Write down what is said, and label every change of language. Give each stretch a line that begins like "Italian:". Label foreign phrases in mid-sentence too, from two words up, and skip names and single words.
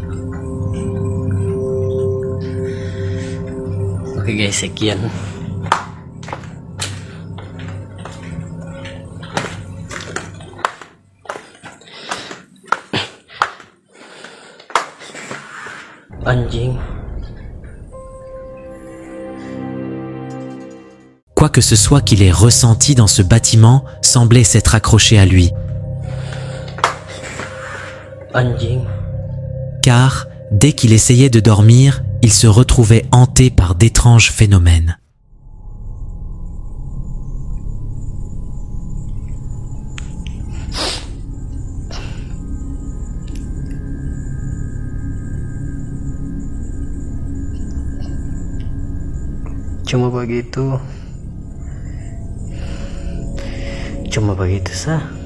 Indonesian: Oke guys, sekian. Anjing.
French: Quoi que ce soit qu'il ait ressenti dans ce bâtiment semblait s'être accroché à lui.
Indonesian: Anjing.
French: Car, dès qu'il essayait de dormir, il se retrouvait hanté par d'étranges phénomènes.
Indonesian: Cuma begitu sah.